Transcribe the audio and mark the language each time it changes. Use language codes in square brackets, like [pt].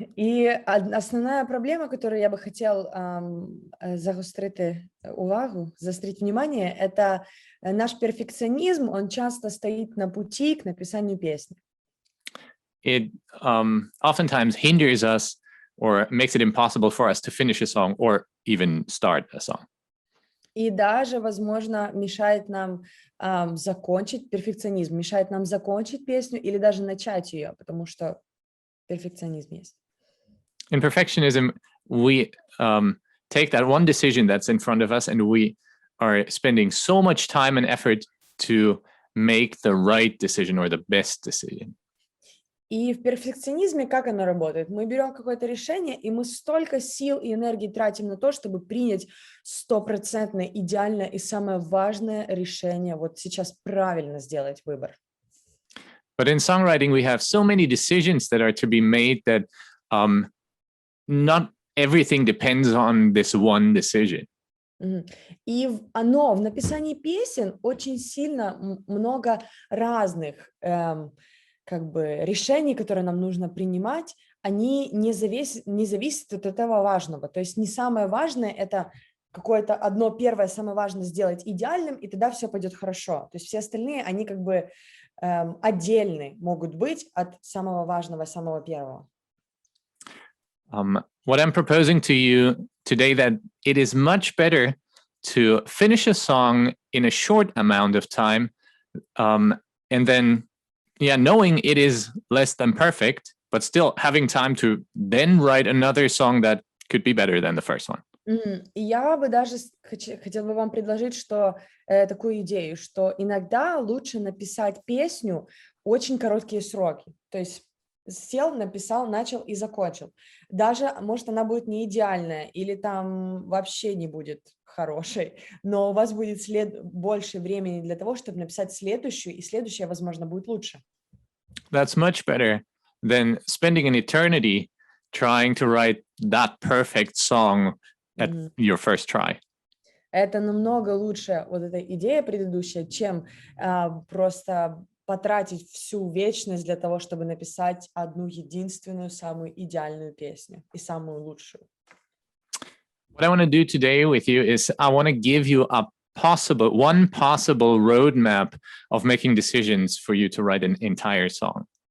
[uk] І основна проблема, [ru] которую я бы хотел [uk] загострити увагу, [ru] заострить внимание, это наш перфекционизм, он часто стоит на пути к написанию песни. [en] It oftentimes hinders us or makes it impossible for us to finish a song or even start a song. [ru] И даже, возможно, мешает нам закончить, перфекционизм мешает нам закончить песню или даже начать ее, потому что перфекционизм есть. [en] In perfectionism, we take that one decision that's in front of us and we are spending so much time and effort to make the right decision or the best decision. [ru] И в перфекционизме как оно работает? Мы берем какое-то решение, и мы столько сил и энергии тратим на то, чтобы принять 100% идеальное и самое важное решение, вот сейчас правильно сделать выбор. [en] But in songwriting, we have so many decisions that are to be made that not everything depends on this one decision. [ru] И в написании песен очень сильно много разных как бы решений, которые нам нужно принимать, они не зависят от этого важного. То есть не самое важное — это какое-то одно первое, самое важное сделать идеальным, и тогда все пойдет хорошо. То есть все остальные, они как бы отдельны могут быть от самого важного, самого первого. [en] What I'm proposing to you today, that it is much better to finish a song in a short amount of time, and then knowing it is less than perfect, but still having time to then write another song that could be better than the first one. [ru] И я бы даже хотела бы вам предложить, что такую идею, что иногда лучше написать песню очень короткие сроки. То есть сел, написал, начал и закончил. Даже, может, она будет не идеальная или там вообще не будет хорошей, но у вас будет больше времени для того, чтобы написать следующую, и следующая, возможно, будет лучше. [en] That's much better than spending an eternity trying to write that perfect song at your first try. [ru] Это намного лучше, вот эта идея предыдущая, чем просто потратить всю вечность для того, чтобы написать одну единственную, самую идеальную песню и самую лучшую. [en] What I want to do today with you is I want to give you one possible roadmap of making decisions for you to write an entire song.